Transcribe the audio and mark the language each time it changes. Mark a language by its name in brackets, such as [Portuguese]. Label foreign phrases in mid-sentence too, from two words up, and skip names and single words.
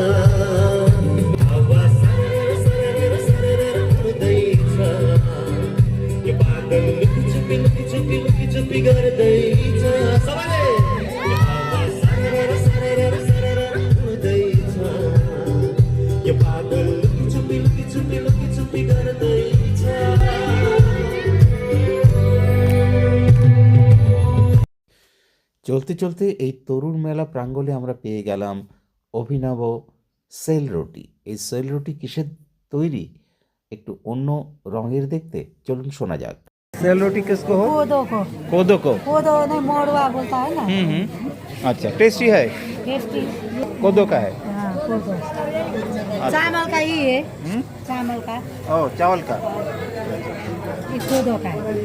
[Nepali] हावा सरर सरर सरर उड्दैछ यो बादल लुकी चुपी गर्दैछ सबैले हावा सरर सरर सरर उड्दैछ यो बादल लुकी चुपी गर्दैछ। [Bangla] চলতে চলতে এই তরুণ মেলা প্রাঙ্গণে আমরা পেয়ে গেলাম অভিনব সেল রুটি। এই সেল রুটি কিসের তৈরি, একটু অন্য রঙের দেখতে। চলুন শোনা যাক। [Nepali] सेल रोटी किसको हो? कोदो को। [Hindi] कोदो नहीं, मोड़वा बोलता है ना। अच्छा, टेस्टी है। टेस्टी। कोदो का है। हाँ, कोदो। चावल का ही है। चावल का। ओ, चावल का। ये कोदो का है।